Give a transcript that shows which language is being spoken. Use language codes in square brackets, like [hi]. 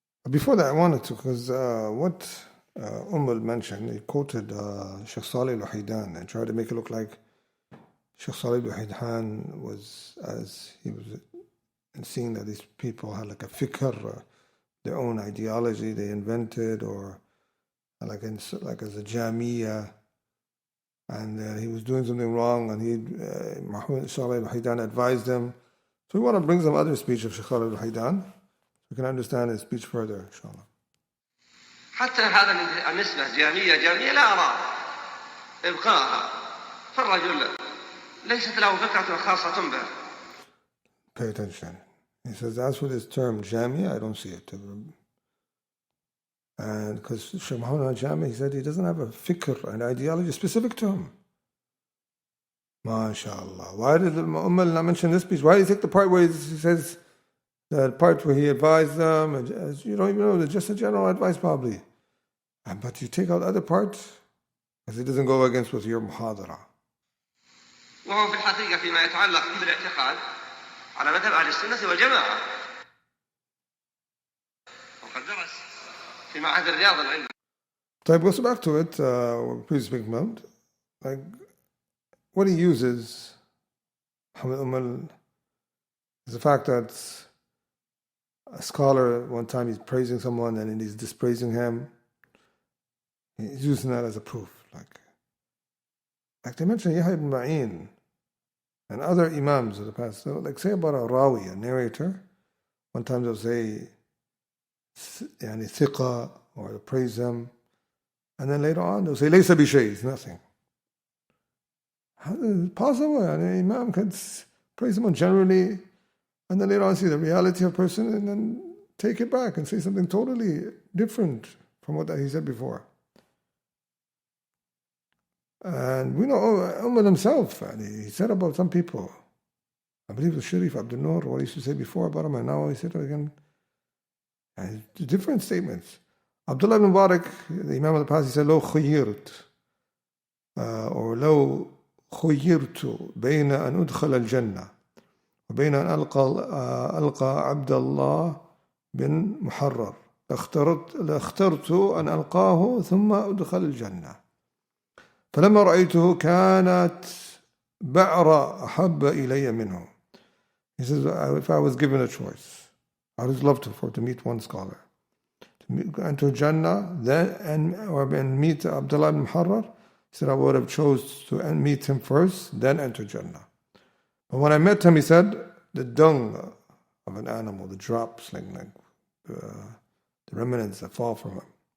[en] Before that, I wanted to, because what Umal mentioned, he quoted Shaykh Salih al-Wahidan and tried to make it look like Shaykh Salih al-Wahidan was, as he was seeing that these people had like a fikr, their own ideology they invented, or like as a Jamia, and he was doing something wrong, and Muhammad Salih al-Wahidan advised him. So we want to bring some other speech of Shaykh Salih al-Wahidan. We can understand his speech further, inshallah. [ar] حتى هذا النسبة جامية لا أرى إبقاءها، فالرجل ليست له فكرة خاصة به. [en] Pay attention. He says, as for this term Jami, I don't see it. And because Shaykh Muhammad al-Jami, he said he doesn't have a fikr, an ideology specific to him. MashaAllah. Why did Umal not mention this speech? Why did he take the part where he says, the part where he advised them, and you don't even know, it's just a general advice probably. But you take out the other part, because it doesn't go against with your muhadara. [ar] وهو في الحقيقة فيما يتعلق بالاعتقاد على مذهب أهل السنة والجماعة. وقد درس في معهد الرياض العلمي. [en] طيب, goes back to it, please speak about, like, what he uses, Muhammad Umal, is the fact that a scholar, one time he's praising someone and then he's dispraising him. He's using that as a proof. Like they mentioned Yahya ibn Ma'in and other imams of the past. So, like say about a rawi, a narrator, one time they'll say yani thiqa, or they'll praise him, and then later on they'll say laysa bi shay, it's nothing. How is it possible? An imam can praise someone generally, and then later on see the reality of a person, and then take it back and say something totally different from what he said before. And we know Umal himself, he said about some people, I believe it was Sharif Abdul Noor, what he used to say before about him, and now he said it again. And different statements. [ar] Abdullah ibn Mubarak, the Imam of the past, he said, لو خيرت, or لو خيرت بين أن أدخل الجنة وبين أن ألقى عبد الله بن محرر لاخترت أن ألقاه ثم أدخل الجنة فلما رأيته كانت بعر أحب إلي منه. [en] He says, if I was given a choice, I would love to meet one scholar, to enter Jannah, or meet Abdullah ibn Muharrar. He said, I would have chose to meet him first, then enter Jannah. But when I met him, he said, the dung of an animal, the drops, like the remnants that fall from him.